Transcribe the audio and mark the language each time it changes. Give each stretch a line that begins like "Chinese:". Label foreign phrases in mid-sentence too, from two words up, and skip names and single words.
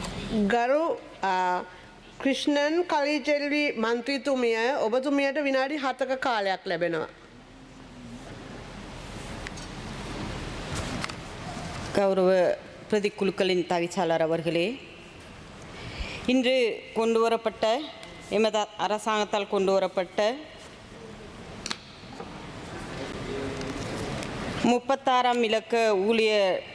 Sinhala: ගරු ක්‍රිෂ්ණන් කලිචෙල්වි මන්ත්‍රීතුමිය ඔබතුමියට විනාඩි 7ක කාලයක් ලැබෙනවා.
Tamil: கௌரவ பிரதிக்குழுக்களின் தவிசாளர் அவர்களே, இன்று கொண்டு வரப்பட்ட எமது அரசாங்கத்தால் கொண்டு வரப்பட்ட 36ஆம் இலக்க ஊழியர்